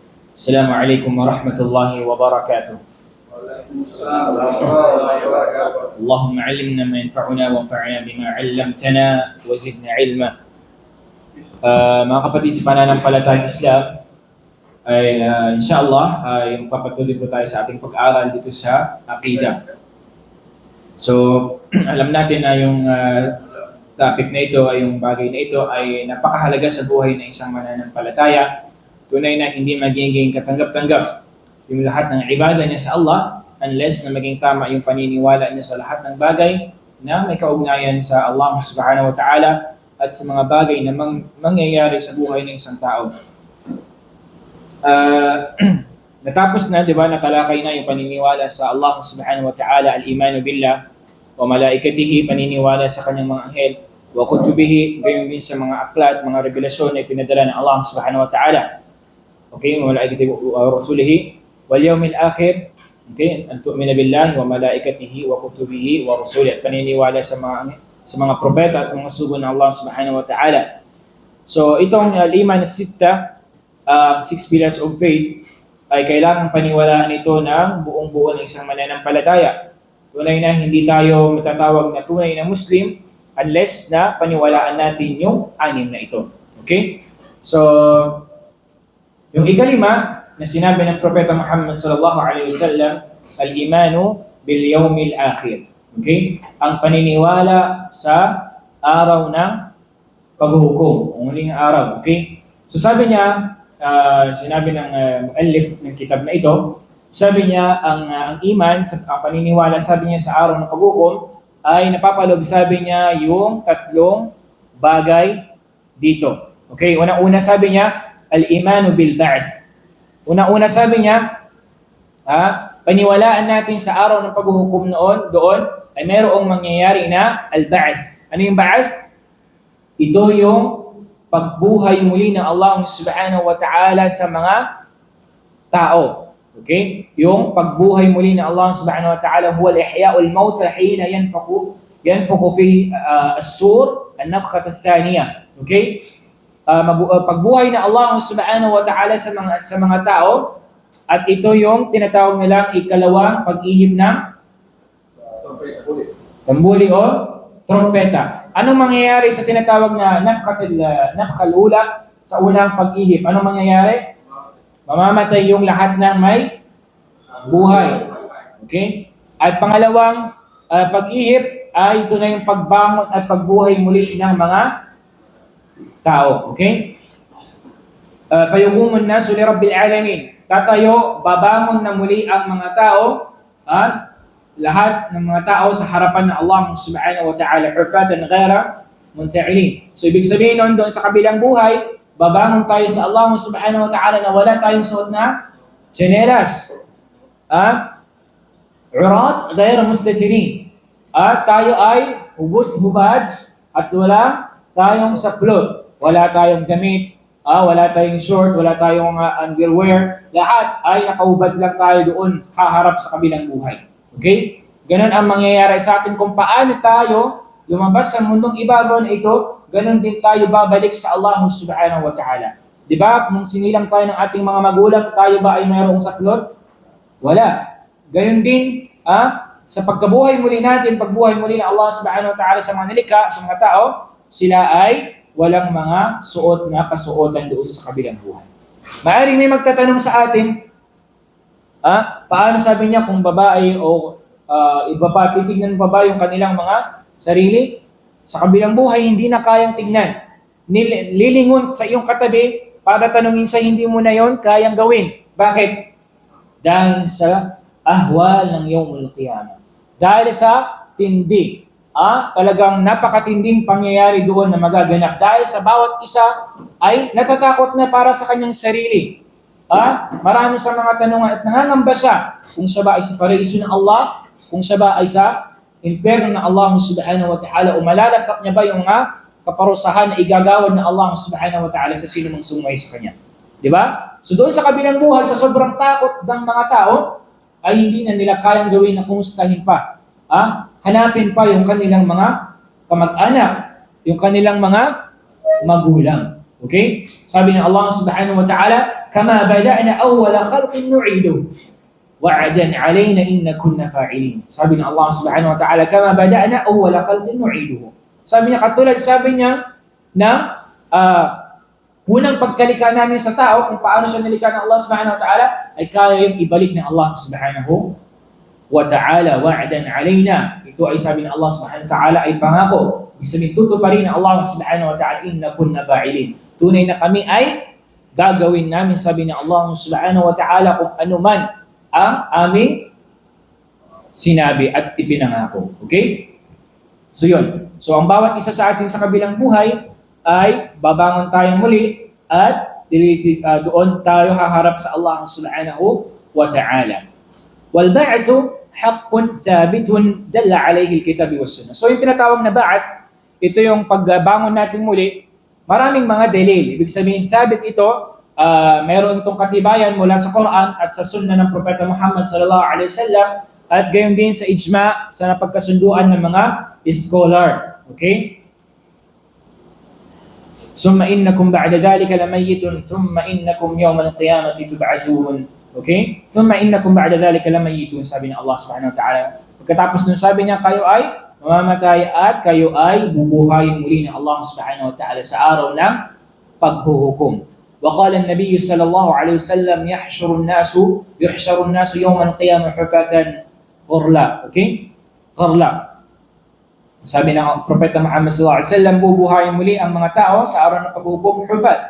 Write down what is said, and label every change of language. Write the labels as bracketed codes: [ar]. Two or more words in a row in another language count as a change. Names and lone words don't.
[ar] السلام عليكم ورحمة الله وبركاته. اللهم علمنا ما ينفعنا وانفعنا بما علمتنا وزدنا علما. [tl] Mga kapatid sa pananampalatayang Islam, ay inshallah ay magpapatuloy po tayo sa ating pag-aaral dito sa Aqeedah. So, alam natin na yung topic na ito ay yung bagay na ito ay napakahalaga sa buhay ng isang mananampalataya. Tunay na hindi magiging katanggap-tanggap yung lahat ng ibadah niya sa Allah unless na maging tama yung paniniwala niya sa lahat ng bagay na may kaugnayan sa [ar] الله سبحانه وتعالى [tl] at sa mga bagay na mangyayari sa buhay ng isang tao. Natapos na, di ba, natalakay na yung paniniwala sa [ar] الله سبحانه وتعالى الإيمان بالله وملائكته, [tl] paniniwala sa kanyang mga anghel, [ar] وكتبه, [tl] gayon din sa mga aklat, mga revelasyon na pinadala ng [ar] الله سبحانه وتعالى. Okay, وملائكته ورسله واليوم الآخر, okay, أن تؤمن بالله وملائكته وكتبه ورسله, [tl] at paniniwala sa mga propeta at mga sugo ng [ar] الله سبحانه وتعالى. [tl] So, itong [ar] الإيمان الستة, [tl] 6 [en] pillars of faith, [tl] ay kailangang paniwalaan ito ng buong-buo ng isang mananampalataya. Tunay na hindi tayo matatawag na tunay na Muslim unless na paniwalaan natin yung 6 na ito. Okay? So, yung ikalima na sinabi ng Propeta Muhammad [ar] صلى الله عليه وسلم الإيمان باليوم الآخر. [tl] Okay? Ang paniniwala sa araw ng paghuhukom, ang huling araw. Okay? So sabi niya, sinabi ng muallif ng kitab na ito, sabi niya ang iman, ang paniniwala, sabi niya sa araw ng paghuhukom ay napapaloob, sabi niya, yung 3 bagay dito. Okay? Una-una sabi niya, [ar] الإيمان بالبعث. [tl] Una-una sabi niya, paniwalaan natin sa araw ng paghuhukom doon ay mayroong mangyayari na al-ba'th. Ano yung ba'th? Ito yung pagbuhay muli ng [ar] الله سبحانه وتعالى [tl] sa mga tao. Okay? Yung pagbuhay muli ng [ar] الله سبحانه وتعالى هو إحياء الموتى حين ينفخ في الصور النفخة الثانية. [tl] Okay? Pagbuhay ng [ar] الله سبحانه وتعالى [tl] sa mga tao, at ito yung tinatawag nilang ikalawang pag-ihip ng tambuli o trompeta. Anong mangyayari sa tinatawag na [ar] النفخة الأولى, [tl] sa unang pag-ihip? Anong mangyayari? Mamamatay yung lahat ng may buhay. Okay? At pangalawang pag-ihip ay ito na yung pagbangon at pagbuhay muli ng mga tao. Okay? [ar] فيقوم الناس لرب العالمين. [tl] Tatayo, babangon na muli ang mga tao, lahat ng mga tao sa harapan ng [ar] الله سبحانه وتعالى حفاة غير منتعلين. [tl] So ibig sabihin nun, doon sa kabilang buhay, babangon tayo sa [ar] الله سبحانه وتعالى [tl] na wala tayong suot na tsinelas. [ar] عراة غير مستترين. [tl] At tayo ay hubad at wala tayong saplot. Wala tayong damit, wala tayong short, wala tayong underwear. Lahat ay nakahubad lang tayo doon, haharap sa kabilang buhay. Okay? Ganon ang mangyayari sa atin kung paano tayo lumabas sa mundong ibabaw na ito, ganon din tayo babalik sa [ar] الله سبحانه وتعالى. [tl] Diba? Kung sinilang tayo ng ating mga magulang, tayo ba ay mayroong saklot? Wala. Ganon din, sa pagkabuhay muli natin, pagbuhay muli ng [ar] الله سبحانه وتعالى [tl] sa mga nilikha, sa mga tao, sila ay walang mga suot na kasuotan doon sa kabilang buhay. Maaring may magtatanong sa atin, paano sabi niya kung babae o iba pa, titignan pa ba yung kanilang mga sarili? Sa kabilang buhay, hindi na kayang tignan. Lilingon sa iyong katabi para tanungin sa hindi mo na yon kayang gawin. Bakit? Dahil sa ahwal ng [ar] يوم القيامة. [tl] Dahil sa tindi. Talagang napakatinding pangyayari doon na magaganap. Dahil sa bawat isa ay natatakot na para sa kanyang sarili. Marami sa mga tanungan at nangangamba siya kung siya ba ay sa paraiso ng Allah, kung siya ba ay sa impyerno ng [ar] الله سبحانه وتعالى, [tl] o malalasak niya ba yung mga kaparusahan na igagawad ng [ar] الله سبحانه وتعالى [tl] sa sino mang sumay sa kanya. Diba? So doon sa kabilang buhay, sa sobrang takot ng mga tao, ay hindi na nila kayang gawin na kumustahin pa. Hanapin pa yung kanilang mga kamag-anak, yung kanilang mga magulang. [ar] Okay? [tl] Sabi ng [ar] الله سبحانه وتعالى, كما بدأنا أول خلق نعيده وعدا علينا إن كنا فاعلين. [tl] Sabi ng [ar] الله سبحانه وتعالى كما بدأنا أول خلق نعيده. [tl] Sabi niya, katulad sabi niya na unang pagkalika namin sa tao, kung paano siya nilika ng [ar] الله سبحانه وتعالى, [tl] ay kaya yung ibalik ng [ar] الله سبحانه وتعالى وعدا علينا. [tl] Ito ay sabi ng [ar] الله سبحانه وتعالى [tl] ay pangako. Ibig sabihin, tutuparin ng [ar] الله سبحانه وتعالى إنا كنا فاعلين. [tl] Tunay na kami ay gagawin namin, sabi ng [ar] الله سبحانه وتعالى, [tl] kung ano man ang aming sinabi at ipinangako. Okay? So yun. So ang bawat isa sa atin sa kabilang buhay ay babangon tayong muli at doon tayo haharap sa [ar] الله سبحانه وتعالى. والبعث حق ثابت دل عليه الكتاب والسنة. [tl] So yung tinatawag na ba'ath, ito yung pagbangon natin muli, maraming mga dalil. Ibig sabihin, thabit ito, mayroon itong katibayan mula sa Quran at sa sunna ng Propeta Muhammad [ar] صلى الله عليه وسلم [tl] at gayon din sa ijma, sa napagkasunduan ng mga scholar. Okay? [ar] ثم إنكم بعد ذلك لميتون ثم إنكم يوم القيامة تبعثون. Okay? ثم إنكم بعد ذلك لميتون, [tl] sabi ng [ar] الله سبحانه وتعالى. [tl] Pagkatapos nun sabi niya, kayo ay mamamatay at kayo ay bubuhayin muli ng [ar] الله سبحانه وتعالى [tl] sa araw ng paghuhukom. [ar] وقال النبي صلى الله عليه وسلم يحشر الناس يوم القيامة حفاة غرلا. Okay? غرلا. [tl] Sabi ng Propeta Muhammad [ar] صلى الله عليه وسلم, [tl] bubuhayin muli ang mga tao sa araw ng paghuhukom hufat.